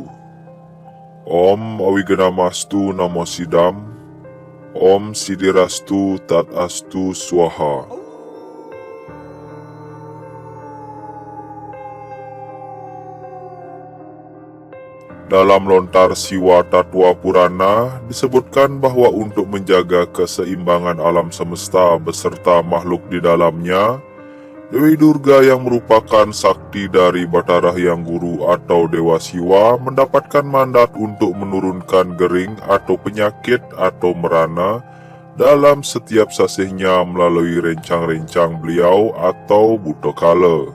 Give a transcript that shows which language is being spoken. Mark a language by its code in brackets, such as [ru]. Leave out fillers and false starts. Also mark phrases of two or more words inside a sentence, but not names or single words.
[sa] Om Awiganamastu Namo Sidam. Om Sidirastu Tatastu Swaha. [id] Dalam Lontar Siwa Tatwa Purana disebutkan bahwa untuk menjaga keseimbangan alam semesta beserta makhluk di dalamnya, Dewi Durga yang merupakan sakti dari Batara Hyang Guru atau Dewa Siwa mendapatkan mandat untuk menurunkan gering atau penyakit atau merana dalam setiap sasihnya melalui rencang-rencang beliau atau Buddhakala.